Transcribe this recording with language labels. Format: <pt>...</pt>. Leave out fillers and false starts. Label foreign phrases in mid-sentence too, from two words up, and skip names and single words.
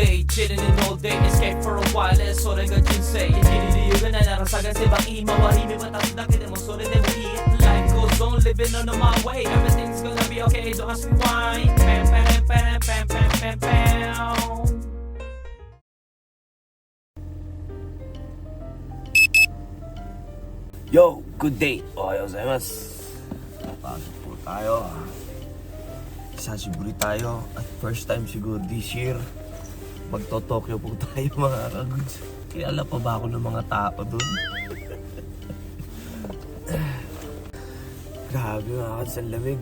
<en>chilling in all day, escape for a while,</en> <ja>それが人生生きる理由がないなら探せばいい周り見渡すだけでもそれでもいい</ja> <en>Life goes on, living on my way, everything's gonna be okay, don't ask me why. Pam pam pam pam pam pam pam. Yo, good day!</en> <ja>おはようございます.</ja> <tl>Napasok po tayo. Sasiburi tayo. At</tl> <en>first time</en> <tl>siguro</tl> <en>this year,</en> <tl>magto-Tokyo po tayo mga kaguds. Kilala pa ba ako ng mga tao dun? Grabe mga kaguds, ang lamig.</tl>